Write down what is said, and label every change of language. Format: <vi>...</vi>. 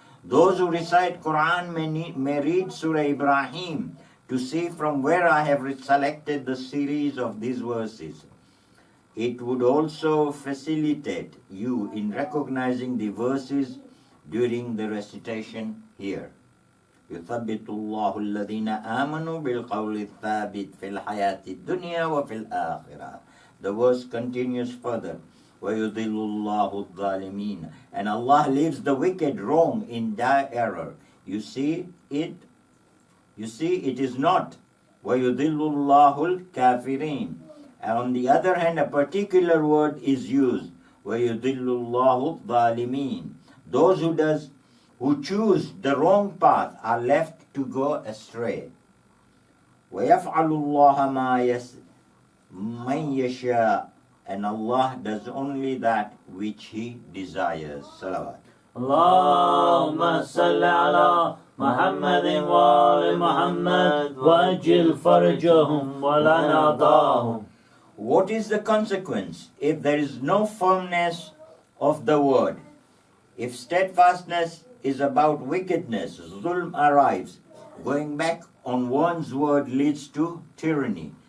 <en>Those who recite Quran may read Surah Ibrahim to see from where I have selected the series of these verses. It would also facilitate you in recognizing the verses during the recitation here.</en> <ar>يثبت الله الذين آمنوا بالقول الثابت في الحياة الدنيا وفي الآخرة.</ar> <en>The verse continues further.</en> <ar>وَيُضِلُّ اللَّهُ الظَّالِمِينَ.</ar> <en>And Allah leaves the wicked wrong in dire error. You see, it is not.</en> <ar>وَيُضِلُّ اللَّهُ الْكَافِرِينَ.</ar> <en>And on the other hand, a particular word is used.</en> <ar>وَيُضِلُّ اللَّهُ الظَّالِمِينَ.</ar> <en>Those who choose the wrong path are left to go astray.</en> <ar>وَيَفْعَلُ اللَّهَ مَن يَشَاءُ.</ar> <en>And Allah does only that which He desires.</en> <ar>Salawat. اللهم صل على محمد وآل محمد وعجل فرجهم ولناداهم.</ar> <en>What is the consequence if there is no firmness of the word? If steadfastness is about wickedness, zulm arrives. Going back on one's word leads to tyranny.</en>